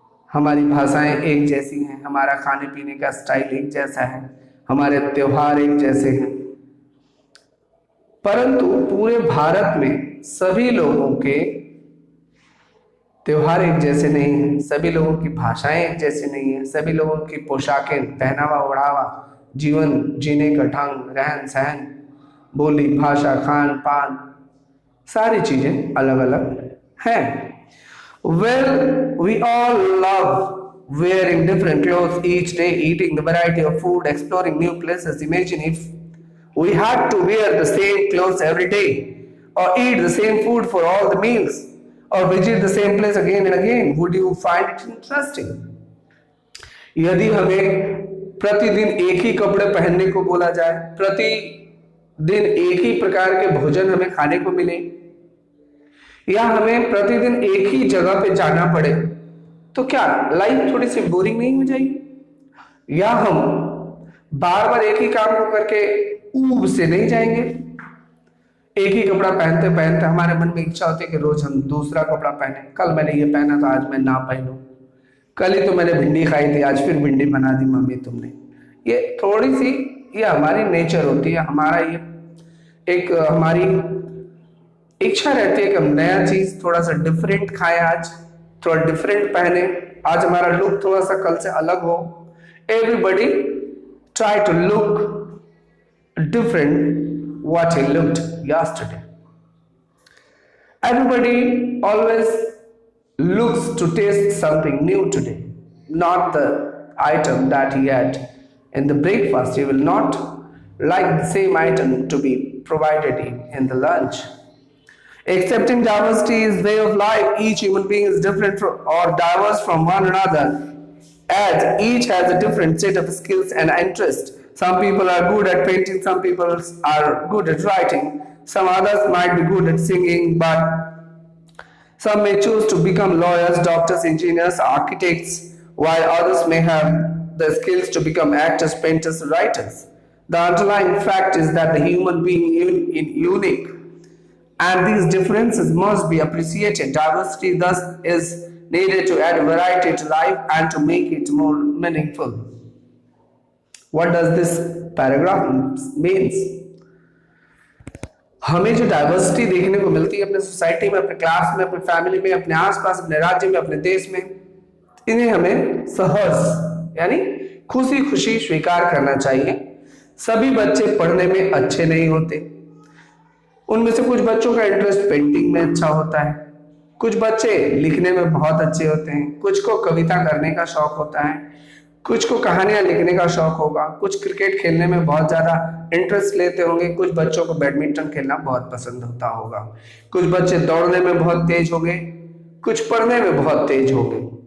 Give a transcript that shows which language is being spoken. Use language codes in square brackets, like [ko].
[hi] हमारी भाषाएं एक जैसी हैं, हमारा खाने पीने का स्टाइल एक जैसा है, हमारे त्योहार एक जैसे हैं, परंतु पूरे भारत में सभी लोगों के त्योहार एक जैसे नहीं हैं, सभी लोगों की भाषाएं एक जैसी नहीं है, सभी लोगों की पोशाकें, पहनावा ओढ़ावा, जीवन जीने का ढंग, रहन सहन, बोली भाषा, खान पान, सारी चीजें अलग अलग हैं। [en] Well, we all love wearing different clothes each day, eating the variety of food, exploring new places. Imagine if we had to wear the same clothes every day, or eat the same food for all the meals, or visit the same place again and again. Would you find it interesting? [hi] यदि हमें प्रतिदिन एक ही कपड़े पहनने को बोला जाए, प्रतिदिन एक ही प्रकार के भोजन हमें खाने को मिले, या हमें प्रतिदिन एक ही जगह पे जाना पड़े, तो क्या लाइफ थोड़ी सी बोरिंग नहीं हो जाएगी? या हम बार बार एक ही काम को करके ऊब से नहीं जाएंगे? एक ही कपड़ा पहनते पहनते हमारे मन में इच्छा होती है कि रोज हम दूसरा कपड़ा पहने। कल मैंने ये पहना था, आज मैं ना पहनूं। कल ही तो मैंने भिंडी खाई थी, आज फिर भिंडी बना दी मम्मी तुमने। ये थोड़ी सी, ये हमारी नेचर होती है, हमारा ये एक हमारी इच्छा रहती है कि हम नया चीज थोड़ा सा डिफरेंट खाएं, आज थोड़ा डिफरेंट पहने, आज हमारा लुक थोड़ा सा कल से अलग हो। [en] Everybody try to look different what he looked yesterday. Everybody always looks to taste something new today, not the item that he had in the breakfast. He will not like the same item to be provided in the lunch. Accepting diversity is way of life. Each human being is different or diverse from one another, as each has a different set of skills and interests. Some people are good at painting, some people are good at writing, some others might be good at singing, but some may choose to become lawyers, doctors, engineers, architects, while others may have the skills to become actors, painters, writers. The underlying fact is that the human being is unique, and these differences must be appreciated. Diversity thus is needed to add variety to life and to make it more meaningful. What does this paragraph means? [hi] हमें जो diversity देखने को मिलती है अपने society में, अपने class में, अपने फैमिली में, अपने आसपास, अपने राज्य में, अपने देश में, इन्हें हमें सहज यानी खुशी खुशी स्वीकार करना चाहिए। सभी बच्चे पढ़ने में अच्छे नहीं होते, उनमें से कुछ बच्चों का इंटरेस्ट पेंटिंग में अच्छा होता है, कुछ बच्चे लिखने में बहुत अच्छे होते हैं, कुछ को कविता करने का शौक होता है, कुछ को कहानियां लिखने का शौक होगा, कुछ क्रिकेट खेलने में बहुत ज्यादा इंटरेस्ट लेते होंगे, कुछ बच्चों को बैडमिंटन खेलना बहुत पसंद होता होगा, कुछ बच्चे दौड़ने में बहुत तेज हो गए, कुछ पढ़ने में बहुत तेज हो गए।